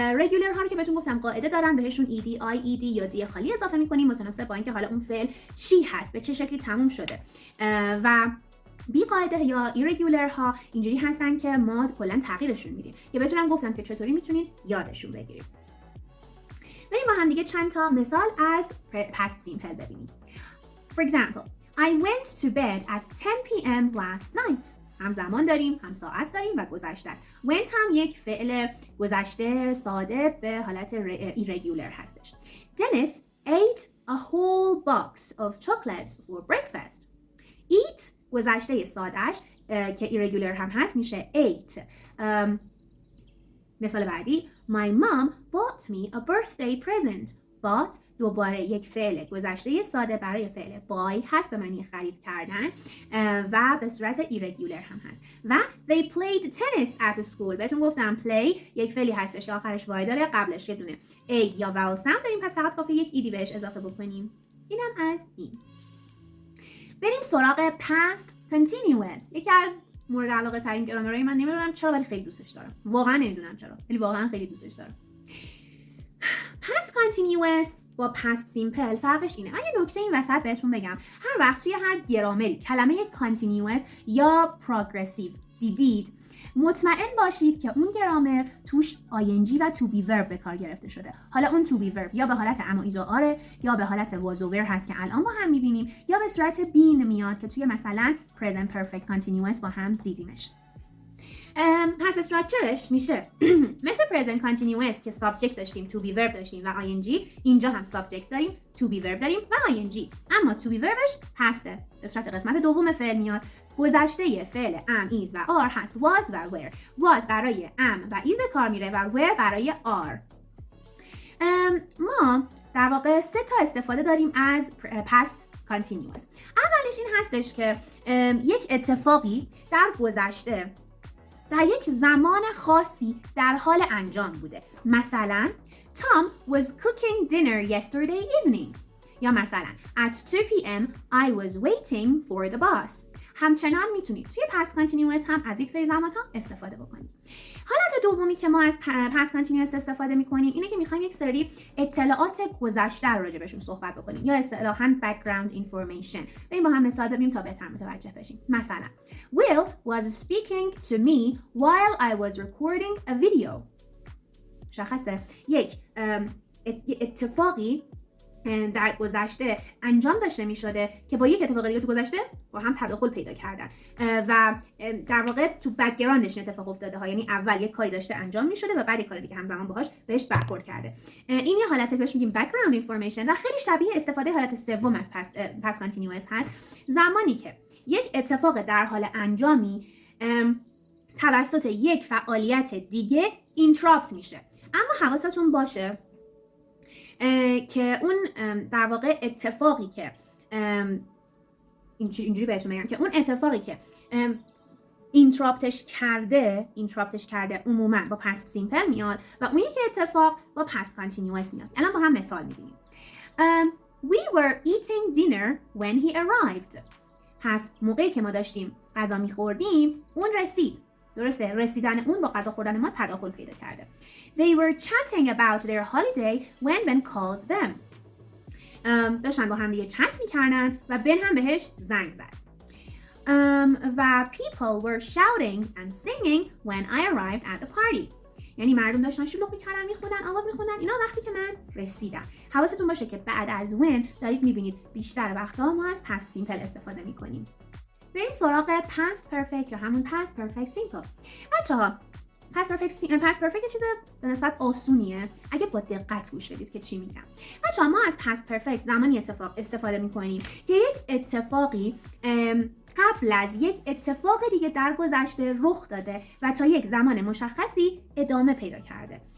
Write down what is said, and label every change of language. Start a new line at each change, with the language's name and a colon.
Persian: regular ها رو که بهتون گفتم قاعده دارن، بهشون ed یا d خالی اضافه میکنیم متناسب با اینکه حالا اون فعل چی هست، به چه شکلی تموم شده. و بی قاعده یا irregular ها اینجوری هستن که ما کلا تغییرشون میدیم. یا بهتونم گفتم که چطوری میتونید یادشون بگیرید. بریم با هم دیگه چند تا مثال از past simple ببینیم.
English: For example, I went to bed at 10 p.m. last night.
Persian: هم زمان داریم، هم ساعت داریم و گذشته است. went هم یک فعل گذشته ساده به حالت irregular هستش.
English: Dennis ate a whole box of chocolates for breakfast.
Persian: Eat گذشته سادهش که irregular هم هست میشه ate. مثال بعدی
English: My mom bought me a birthday present.
Persian: Bought دوباره یک فعل گذشته ساده برای فعل buy هست به معنی خرید کردن و به صورت irregular هم هست. و
English: they played tennis at school.
Persian: بهتون گفتم play یک فعلی هستش که آخرش y داره، قبلش یه دونه a یا vowel sound داریم، پس فقط کافیه یک ed بهش اضافه بکنیم. اینم از این. بریم سراغ past continuous. یکی از مورد علاقه ترین گرامرهای من، نمیدونم چرا ولی خیلی دوستش دارم. واقعا نمیدونم چرا ولی واقعا خیلی دوستش دارم. past continuous با past simple فرقش اینه. یه نکته این وسط بهتون بگم، هر وقت توی هر گرامری کلمه continuous یا progressive دیدید مطمئن باشید که اون گرامر توش ING و to be verb به کار گرفته شده. حالا اون to be verb یا به حالت am و is و are یا به حالت was و were هست که الان با هم می‌بینیم یا به صورت been میاد که توی مثلا present perfect continuous با هم دیدیمش. پس استراکچرش میشه مثل present continuous که subject داشتیم to be verb داشتیم و ing، اینجا هم subject داریم to be verb داریم و ing، اما to be verbش پسته، به صورت قسمت دوم فعل میاد. گذشته فعل am is و are هست was و were. was برای am و is کار میره و were برای are. ما در واقع 3 تا استفاده داریم از past continuous. اولش این هستش که یک اتفاقی در گذشته در یک زمان خاصی در حال انجام بوده. مثلا
English: Tom was cooking dinner yesterday evening.
Persian: یا مثلا
English: At 2 p.m. I was waiting for the bus.
Persian: همچنان میتونید توی past continuous هم از یک سری زمان ها استفاده بکنید. حالت دومی که ما از past continuous استفاده میکنیم اینه که میخوایم یک سری اطلاعات گذشته رو راجع بهشون صحبت بکنیم یا اصطلاحاً background information. بریم با هم مثال ببینیم تا بهتر متوجه بشیم. مثلا
English: Will was speaking to me while I was recording a video.
Persian: مشخصه یک اتفاقی در گذشته انجام داشته می شده که با یک اتفاق دیگه تو گذشته با هم تداخل پیدا کردن و در واقع تو بک‌گراندش اتفاق افتاده ها، یعنی اول یک کاری داشته انجام می شده و بعد یک کار دیگه همزمان بهش برخورد کرده. این یه حالتی بهش میگیم background information و خیلی شبیه استفاده حالت سوم از past continuous هست. زمانی که یک اتفاق در حال انجامی توسط یک فعالیت دیگه اینتراپت میشه. اما حواستون باشه که اون در واقع اتفاقی که اینجوری بهتون میگم که اون اتفاقی که اینتراپتش کرده عموما با پست سیمپل میاد و اون یکی اتفاق با پست کانتینیوس میاد. الان با هم مثال میبینیم.
English: We were eating dinner when he arrived.
Persian: پس موقعی که ما داشتیم غذا میخوردیم اون رسید. درسته، رسیدن اون با غذا خوردن ما تداخل پیدا کرده.
English: They were chatting about their holiday when Ben called them.
Persian: داشتن با هم دیگه چت میکردن و بن هم بهش زنگ زد. و
English: people were shouting and singing when I arrived at the party.
Persian: یعنی مردم داشتن شلوغ میکردن، میخوندن، آواز میخوندن اینا وقتی که من رسیدم. حواستون باشه که بعد از when دارید میبینید بیشتر وقتها ما از past simple استفاده میکنیم. بریم سراغ past perfect یا همون past perfect simple. بچه‌ها past perfect چیز به نسبت آسونیه اگه با دقت گوش بدید که چی میگم. بچه‌ها ما از past perfect زمانی استفاده میکنیم که یک اتفاقی قبل از یک اتفاق دیگه در گذشته رخ داده و تا یک زمان مشخصی ادامه پیدا کرده.